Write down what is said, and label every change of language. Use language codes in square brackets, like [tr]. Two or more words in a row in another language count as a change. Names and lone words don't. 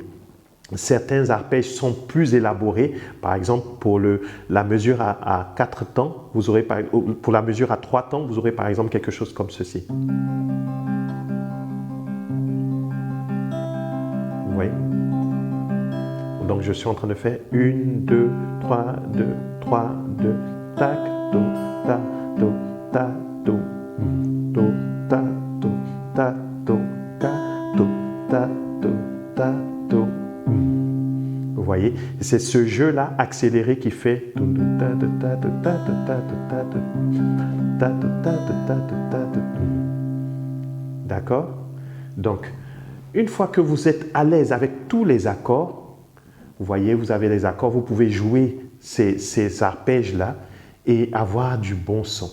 [fr] Certains arpèges sont plus élaborés. Par exemple, pour la mesure à 4 temps, vous aurez pour la mesure à 3 temps, vous aurez par exemple quelque chose comme ceci. Vous voyez? Donc, je suis en train de faire 1, 2, 3, 2, 3, 2, tac, do, ta, do, ta, do, do, ta, do, ta, do, ta, do, ta, do, ta, do. Vous voyez, c'est ce jeu-là accéléré qui fait. D'accord? Donc, une fois que vous êtes à l'aise avec tous les accords, vous voyez, vous avez les accords, vous pouvez jouer ces arpèges-là et avoir du bon son.